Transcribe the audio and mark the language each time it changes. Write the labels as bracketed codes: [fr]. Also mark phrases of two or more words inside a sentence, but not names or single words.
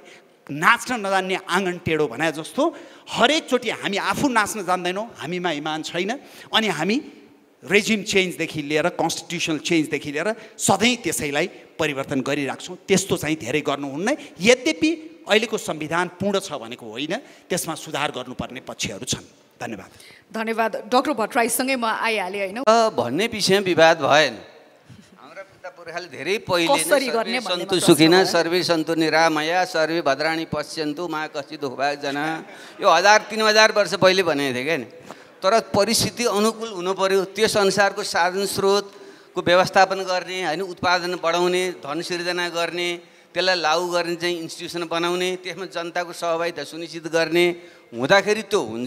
[ne] नाच्न नजान्ने आँगन टेढो भने जस्तो हरेकचोटि हामी आफू नाच्न जान्दैनौँ, हामीमा इमान छैन, अनि हामी [en] regime change [ne] लिएर [en] constitutional change [ne] लिएर सधैँ त्यसैलाई परिवर्तन गरिराख्छौँ। त्यस्तो चाहिँ धेरै गर्नुहुन्न। यद्यपि अहिलेको संविधान पूर्ण छ भनेको होइन, त्यसमा सुधार गर्नुपर्ने पक्षहरू छन्। धन्यवाद। डाक्टर भट्टराईसँगै म आइहालेँ होइन? भन्ने विषय विवाद भएन। हाम्रा पिता पुर्खाले धेरै पहिले [sa] सन्तु सुखिना सर्वे सन्तु निरामया सर्वे भद्राणी पश्यन्तु मा कति दुःखभाग जना, [ne] यो 1000-3000 वर्ष पहिले भनेको थिएँ क्या नि। तर परिस्थिति अनुकूल हुनु पर्यो, त्यस अनुसारको साधन स्रोतको व्यवस्थापन गर्ने होइन, उत्पादन बढाउने, धन सिर्जना गर्ने, त्यसलाई लागू गर्ने चाहिँ इन्स्टिट्युसन बनाउने, त्यसमा जनताको सहभागिता सुनिश्चित गर्ने हुँदाखेरि त्यो हुन्छ।